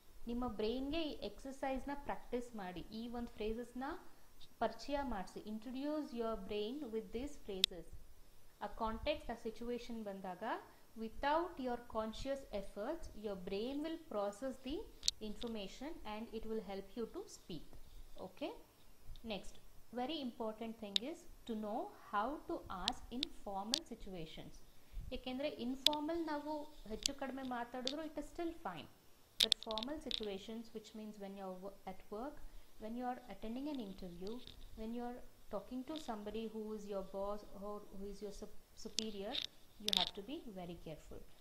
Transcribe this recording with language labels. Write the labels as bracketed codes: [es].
[kn] ನಿಮ್ಮ ಬ್ರೈನ್ಗೆ ಈ ಎಕ್ಸಸೈಸ್ನ ಪ್ರಾಕ್ಟೀಸ್ ಮಾಡಿ. ಈ ಒಂದು ಫ್ರೇಸಸ್ನ ಪರಿಚಯ ಮಾಡಿಸಿ. [en] Introduce your brain with these phrases. [kn] ಆ ಕಾಂಟೆಕ್ಸ್ಟ್, ಆ ಸಿಚುವೇಶನ್ ಬಂದಾಗ [en] Without your conscious efforts your brain will process the information and it will help you to speak. Okay. Next, very important thing is to know how to ask in formal situations. [kn] ಏಕೆಂದರೆ informal ನಾವು ಹೆಚ್ಚು ಕಡಿಮೆ ಮಾತಾಡಿದ್ರು [en] It is still fine. But formal situations, which means when you are at work, when you are attending an interview, when you are talking to somebody who is your boss or who is your superior, you have to be very careful.